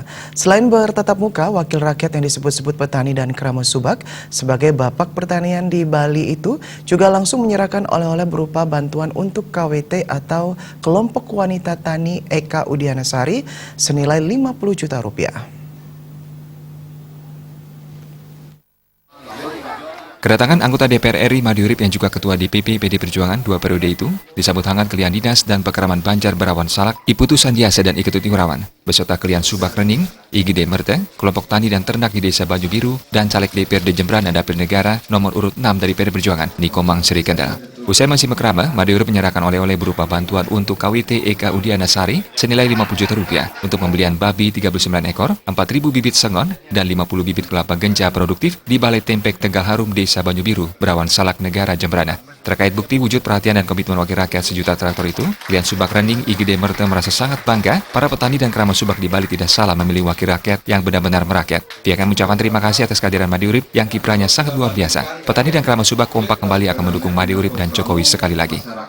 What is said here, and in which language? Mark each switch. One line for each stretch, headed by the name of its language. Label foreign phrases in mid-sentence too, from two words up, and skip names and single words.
Indonesian: Selain bertatap muka, wakil rakyat yang disebut-sebut petani dan keramat subak sebagai bapak pertanian di Bali itu juga langsung menyerahkan oleh-oleh berupa bantuan untuk KWT atau Kelompok Wanita Tani Eka Udianasari senilai 50 juta rupiah. Kedatangan anggota DPR RI Made Urip yang juga Ketua DPP PD Perjuangan 2 periode itu disambut hangat Kelian Dinas dan Pekeraman Banjar Berawan Salak, Iputu Sandiasa dan Iketut Ingurawan, beserta Kelian Subak Rening, IGD Merte, Kelompok Tani dan Ternak di Desa Banyu Biru, dan Caleg DPRD Jemberana Dapil Negara nomor urut 6 dari PD Perjuangan, Nikomang Sri Kendal. Usai masih mekrama, Made Urip menyerahkan oleh-oleh berupa bantuan untuk KWT Eka Udianasari senilai 50 juta rupiah untuk pembelian babi 39 ekor, 4.000 bibit sengon, dan 50 bibit kelapa genja produktif di Balai Tempek Tegal Harum Desa Banyu Biru, Berawan Salak Negara Jemberana. Terkait bukti wujud perhatian dan komitmen wakil rakyat sejuta traktor itu, Kelian Subak Rening IGD Merte merasa sangat bangga para petani dan keramat subak di Bali tidak salah memilih wakil rakyat yang benar-benar merakyat. Pihaknya mengucapkan terima kasih atas kehadiran Made Urip yang kiprahnya sangat luar biasa. Petani dan keramat subak kompak kembali akan mendukung Made Urip dan Jokowi sekali lagi.